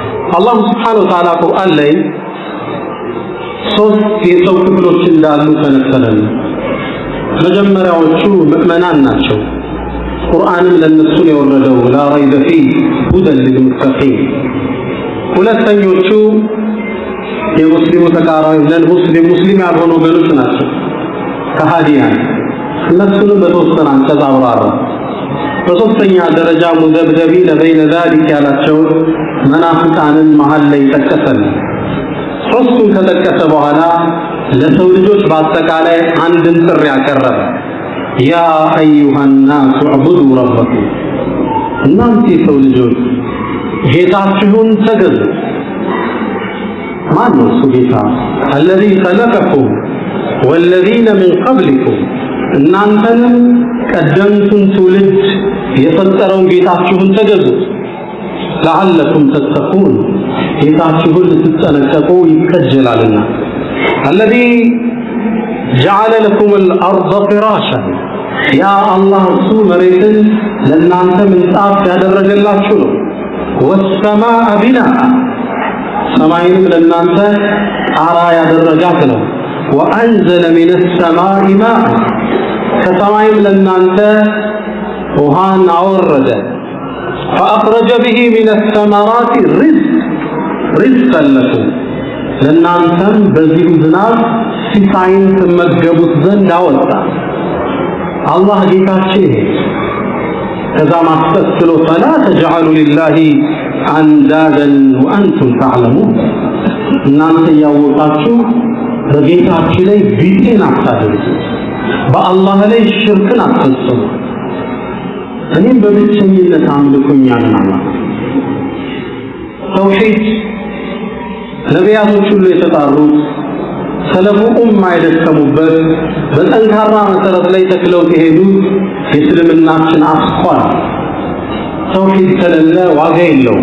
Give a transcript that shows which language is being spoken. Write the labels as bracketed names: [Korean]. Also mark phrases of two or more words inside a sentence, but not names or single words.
[Amharic] አላህ [Arabic] سبحانه و تعالى [Amharic] ቁርአን ላይ ሶስት የሰው ክፍሎች እንዳሉ ተነገረን። መጀመሪያዎቹ ምእመናን ናቸው። ቁርአንም ለነሱ ነው የወረደው [Arabic] لا ريب فيه هدى للمتقين። [Amharic] ሁለተኞቹ የሙስሊሙ ተቃራኒ ሙስሊም ያልሆኑ ወገኖች ናቸው ከሃዲያን። እነሱንም በተወሰነ አንቀጽ አብራራ። በሶስተኛ ደረጃ [Arabic] مذبذبين بين ذلك [Amharic] ያላቸው መናፍቃንን መሃል ላይ ጠቀሰን። ሶስቱን ከጠቀሰ በኋላ ለሰው ልጆች በአጠቃላይ አንድን ጥሪ ያቀረበ [Arabic] يا أيها الناس اعبدوا ربكم [Amharic] እናንተ የሰው ልጆች ጌታችሁን ተገዙ። ማን ነው እሱ ጌታ? [Arabic] الذي خلقكم والذين من قبلكم [Amharic] እናንተንም ቀደምቱን ትውልድ የፈጠረውን ጌታችሁን ተገዙ። [Arabic] لعلكم تتقون [Amharic] ጌታችሁን ልትጠነቀቁ ይከጀላልና። [Arabic] الذي جعل لكم الأرض فراشا يا الله [Amharic] እሱ መሬትን ለእናንተ ምንጣፍ ያደረገላችሁ ነው። [Arabic] والسماء بناء [Amharic] ሰማይንም ለእናንተ ጣራ ያደረጋት [Arabic] ነው። وأنزل من السماء ماء [Amharic] ከሰማይም ለእናንተ ውሃን አወረደ። [Arabic] فأخرج به من الثمرات رزقا لكم [Amharic] ለእናንተም በዚህ ዝናብ ሲሳይን ትመገቡት ዘንድ አወጣ። አላህ ጌታችን ከዛ ማስተስሎ [Arabic] فلا تجعلوا لله أندادا وأنتم تعلمون [Amharic] እናንተ ያወቃችሁ በጌታችን ላይ ቢጤን አታድርጉ፣ በአላህ ላይ ሽርክን አትፈጽሙ፣ እኔም በብቸኝነት አምልኩኝ አለን አላህ። ተውሂድ ነቢያቶች ሁሉ የተጣሩት ሰለፉ ኡማ የደከሙበት በጠንካራ መሰረት ላይ ተክለው የሄዱት የእስልምናችን አስኳል ተውሂድ ከሌለ ዋጋ የለውም።